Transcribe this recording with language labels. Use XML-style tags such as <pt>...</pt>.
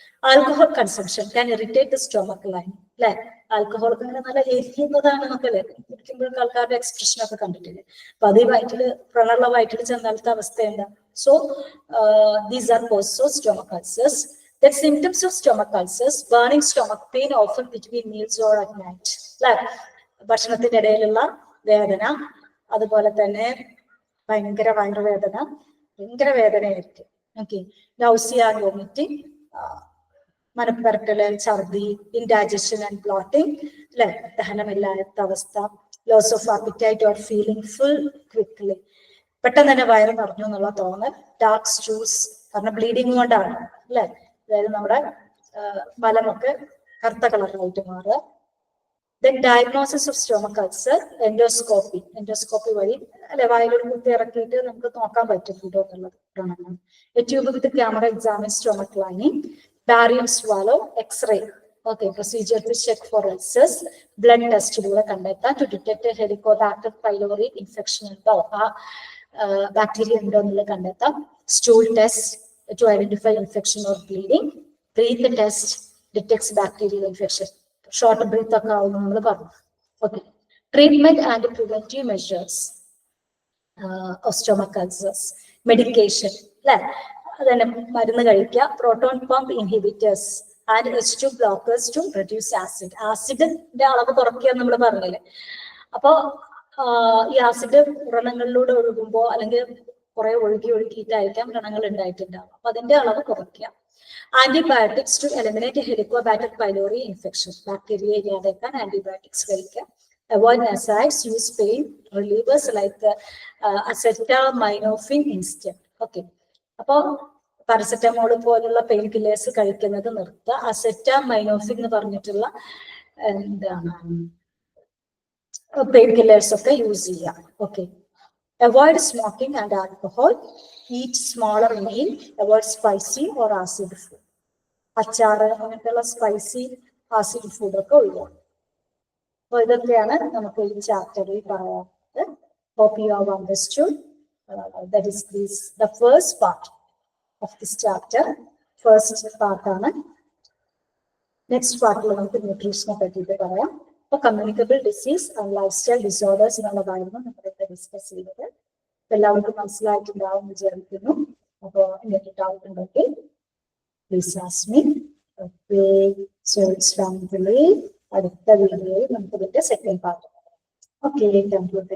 <en>alcohol consumption can irritate the stomach line</en> <ml>അല്ലെ. Alcohol നല്ല എരിയുന്നതാണ് എന്നൊക്കെ കുടിക്കുമ്പോഴൊക്കെ ആൾക്കാരുടെ എക്സ്പ്രഷൻ ഒക്കെ കണ്ടിട്ടില്ലേ. അപ്പൊ അത് വയറ്റില് പ്രണുള്ള വയറ്റിൽ ചെന്നാലത്തെ അവസ്ഥ എന്താ?</ml> <en>So these are causes of stomach ulcers. The symptoms of stomach ulcers: burning stomach pain, often between meals or at night.</en> <ml>ഭക്ഷണത്തിന്റെ ഇടയിലുള്ള വേദന, അതുപോലെ തന്നെ ഭയങ്കര വയറുവേദന, ഭയങ്കര വേദനയായിരിക്കും.</ml> <en>okay, nausea, vomiting,</en> <ml>മനപ്പരട്ടല്, ഛർദി,</ml> <en>indigestion and bloating അല്ലെ,</en> <ml>ദഹനമില്ലാത്ത അവസ്ഥ,</ml> <en>loss of appetite or feeling full quickly,</en> <ml>പെട്ടെന്ന് തന്നെ വയറ് നിറഞ്ഞു എന്നുള്ള തോന്നൽ. ഡാർക്ക് സ്റ്റൂസ്, കാരണം ബ്ലീഡിങ് കൊണ്ടാണ് അല്ലെ, അതായത് നമ്മുടെ മലമൊക്കെ കറുത്ത കളറായിട്ട് മാറുക.</ml> <en>then diagnosis of stomach ulcer,</en> <ml>endoscopy വഴി അല്ലെ, വായിലൊരു കുത്തി ഇറക്കിയിട്ട് നമുക്ക് നോക്കാൻ പറ്റും ഫുഡോ എന്നുള്ളത്.</ml> <en>A tube with the camera examines stomach lining. Barium swallow, X-ray. Okay, procedure to check for ulcers. Blood test</en> <ml>കണ്ടെത്താൻ</ml> <en>to detect a Helicobacter pylori infection</en> <ml>ഉണ്ടോ, ബാക്ടീരിയ ഉണ്ടോ എന്നുള്ളത് കണ്ടെത്താം.</ml> <en>Stool test to identify infection or bleeding. Breath test detects bacterial infection. Short breath</en> <ml>ഒക്കെ ആവുന്നു നമ്മൾ പറഞ്ഞു.</ml> <en>Okay, treatment and preventive measures of stomach ulcers. Medication അല്ലെ,</en> <ml>അതന്നെ മരുന്ന് കഴിക്കുക.</ml> <en>Proton pump inhibitors and H2 blockers to reduce acid.</en> <ml>ആസിഡിന്റെ അളവ് കുറയ്ക്കുക നമ്മൾ പറഞ്ഞില്ലേ. അപ്പോ ഈ ആസിഡ് വ്രണങ്ങളിലൂടെ ഒഴുകുമ്പോൾ, അല്ലെങ്കിൽ കുറെ ഒഴുകിയിട്ടായിരിക്കാം വ്രണങ്ങൾ ഉണ്ടായിട്ടുണ്ടാവും. അപ്പൊ അതിന്റെ അളവ് കുറയ്ക്കുക.</ml> <en>antibiotics to eliminate helicobacter pylori infection,</en> <ml>bacteria ഇല്ലാതാക്കാൻ ആന്റിബയോട്ടിക്സ് കഴിക്കുക.</ml> <en>Avoid NSAIDs, use pain relievers like acetaminophen instant.</en> <ml>Okay, അപ്പോ പാരസെറ്റമോൾ പോലുള്ള പെയിൻ കില്ലേഴ്സ് കഴിക്കുന്നത് നിർത്തുക. അസെറ്റാമിനോഫെൻ എന്ന് പറഞ്ഞിട്ടുള്ള എന്താണ് പെയിൻ കില്ലേഴ്സ് ഒക്കെ യൂസ് ചെയ്യാം.</ml> <en>Okay, avoid smoking and alcohol. Eat smaller meal. Avoid spicy or acid food.</en> <ml>അച്ചാറ് അങ്ങനത്തെയുള്ള സ്പൈസി ആസിഡ് ഫുഡ് ഒക്കെ ഒഴിവാക്കും. അപ്പൊ ഇതൊക്കെയാണ് നമുക്ക് ഈ ചാപ്റ്ററിൽ പറയാനുള്ളത്.</ml> <en>Hope you have understood. That is the first part of this chapter. First part</en> <ml>ആണ്. നെക്സ്റ്റ് പാർട്ടിൽ നമുക്ക് ന്യൂട്രീഷനെ പറ്റിയിട്ട് പറയാം. അപ്പൊ communicable disease and life style disorders എന്നുള്ളതായിരുന്നു നമ്മളിവിടെ ഡിസ്കസ് ചെയ്തത്. എല്ലാവർക്കും മനസ്സിലായിട്ടുണ്ടാവും വിചാരിക്കുന്നു. അപ്പോൾ എന്തെങ്കിലും ഡൗട്ട് ഉണ്ടെങ്കിൽ</ml> <en>Please ask me.</en> <ml>Okay, so Islamically അടുത്ത വീഡിയോയിൽ നമുക്ക് ഇതിന്റെ second part. Okay,</ml> <en>Thank you.</en>